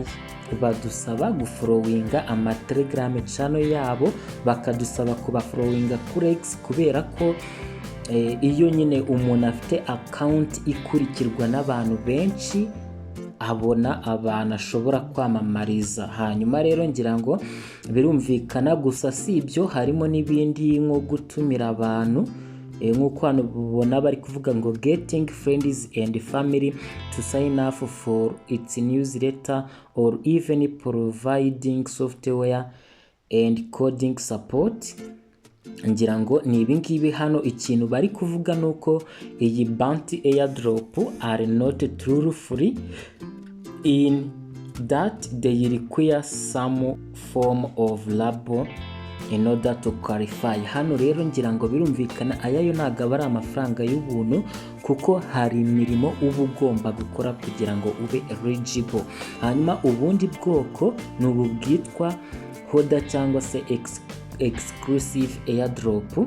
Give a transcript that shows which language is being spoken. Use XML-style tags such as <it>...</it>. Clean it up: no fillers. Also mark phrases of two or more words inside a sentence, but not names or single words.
<rw>Badusaba gufollowinga amatelegram channel yabo, bakadusaba kubafollowinga kuri X, kubera ko iyo nyine umuntu afite account ikurikirwa n'abantu benshi abona abantu ashobora kwamamariza. Hanyuma rero ngira ngo birumvikana, gusa si ibyo, harimo n'ibindi nko gutumira abantu nk'uko hano ubona bari kuvuga ngo</rw> <en>getting friends and family to sign up for its newsletter or even providing software and coding support.</en> <rw>Ngira ngo ni ibingibi hano ikintu bari kuvuga nuko iyi</rw> <en>bounty airdrop are not truly free in that they require some form of labor in order to qualify.</en> <rw>Hano rero ngira ngo birumvikana ayayo ntago aba ari amafaranga y'ubuntu, kuko hari imirimo uba ugomba gukora kugira ngo ube eligible. Hanyuma ubundi bwoko ni ubu bwitwa hoda cyangwa se</rw> <en>exclusive airdrop.</en>